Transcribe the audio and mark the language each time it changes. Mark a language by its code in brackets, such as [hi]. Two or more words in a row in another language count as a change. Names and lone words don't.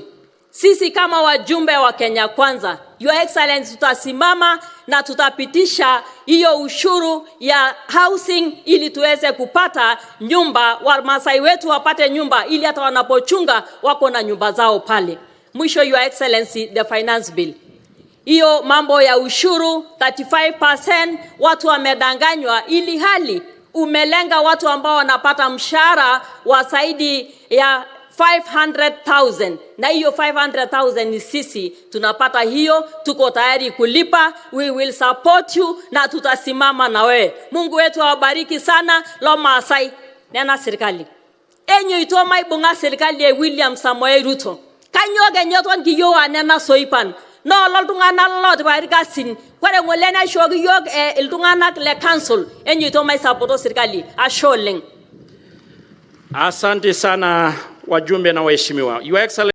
[sw] Sisi kama wajumbe wa Kenya Kwanza, [en] Your Excellency, [sw] tutasimama na tutapitisha hiyo ushuru ya housing ili tuweze kupata nyumba, Wamasai wetu wapate nyumba ili hata wanapochunga wako na nyumba zao pale. Mwisho, [en] Your Excellency, the finance bill, [sw] hiyo mambo ya ushuru 35% watu wamedanganywa, ili hali umelenga watu ambao wanapata mshahara wa zaidi ya 500,000 na hiyo 500,000 ni sisi tunapata hiyo, tuko tayari kulipa. [en] We will support you [sw] na tutasimama na wewe. Mungu wetu awabariki sana. [mas] Lo Maasai nena serikali enyo itoma ibunga [sw] serikali ya [mas] William Samoei Ruto kanyoge nyoton kiyo nena Soipan no loltungana lot barika sin kware ngolena shogi yok iltungana le council enyo itoma isapoto serikali asholeng. [sw] Asante sana wajumbe na waheshimiwa. [en] Your Excellency